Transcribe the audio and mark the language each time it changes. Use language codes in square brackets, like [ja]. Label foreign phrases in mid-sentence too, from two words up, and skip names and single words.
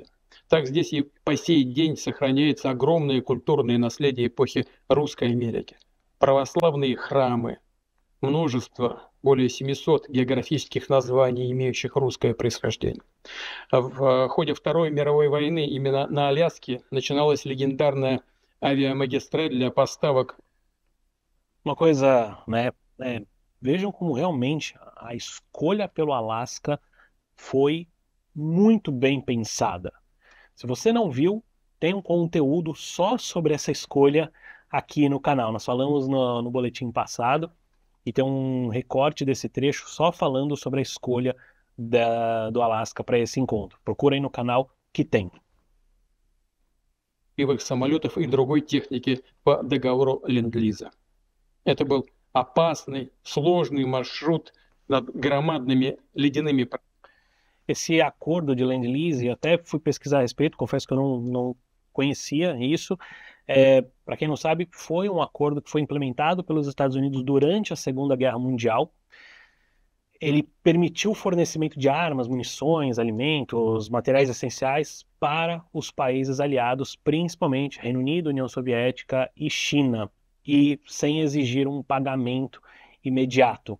[ru] Так здесь и по сей день сохраняется огромное культурное наследие эпохи Русской Америки. Православные храмы, множество, более 700 географических названий, имеющих русское происхождение. В ходе Второй мировой войны именно на Аляске начиналась легендарная авиамагистраль для поставок. [pt] Uma coisa, né? Vejam como realmente a escolha pelo Alasca foi muito bem pensada. Se você não viu, tem um conteúdo só sobre essa escolha aqui no canal. Nós falamos no boletim passado e tem um recorte desse trecho só falando sobre a escolha do Alasca para esse encontro. Procura aí no canal que tem. [ru] Самолетов и другой техники по договору Ленд-Лиза. Это был опасный, сложный маршрут над громадными ледяными. [pt] Esse acordo de Land-Lease, eu até fui pesquisar a respeito, confesso que eu não conhecia isso. Para quem não sabe, foi um acordo que foi implementado pelos Estados Unidos durante a Segunda Guerra Mundial. Ele permitiu o fornecimento de armas, munições, alimentos, materiais essenciais para os países aliados, principalmente Reino Unido, União Soviética e China, e sem exigir um pagamento imediato.